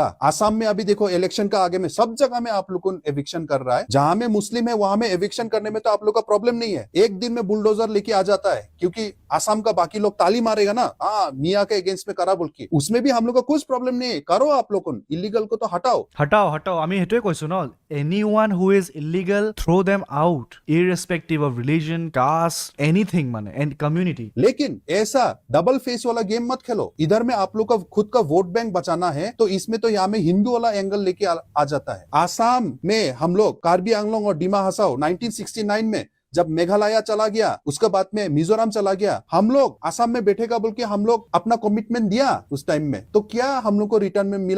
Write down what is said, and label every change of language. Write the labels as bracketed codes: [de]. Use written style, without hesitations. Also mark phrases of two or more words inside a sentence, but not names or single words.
[hi] आसाम में अभी देखो इलेक्शन का आगे में सब जगह में आप लोग को एविक्शन कर रहा है। जहां में मुस्लिम है वहां में एविक्शन करने में तो आप लोग का प्रॉब्लम नहीं है, एक दिन में बुलडोजर लेके आ जाता है, क्योंकि आसाम का बाकी लोग ताली मारेगा ना, हाँ मियाँ के अगेंस्ट में करा बोल के, उसमें भी हम लोग का कुछ प्रॉब्लम नहीं है। करो आप लोग को, इलीगल को तो हटाओ। [as] আমি সেইটোৱে কৈছো ন, [en] anyone who is illegal throw them out, irrespective of religion, caste, anything माने and community। [hi] लेकिन ऐसा डबल फेस वाला गेम मत खेलो। इधर में आप लोग का खुद का वोट बैंक बचाना है तो इसमें तो यहाँ में हिंदू वाला एंगल लेके आ जाता है। आसाम में हम लोग कार्बी आंगलोंग और डिमा हसाओ 1969 में जब मेघालय चला गया, उसके बाद में मिजोरम चला गया, हम लोग आसाम में बैठेगा बोल के हम लोग अपना कमिटमेंट दिया उस टाइम में, तो क्या हम लोग को रिटर्न में मिला?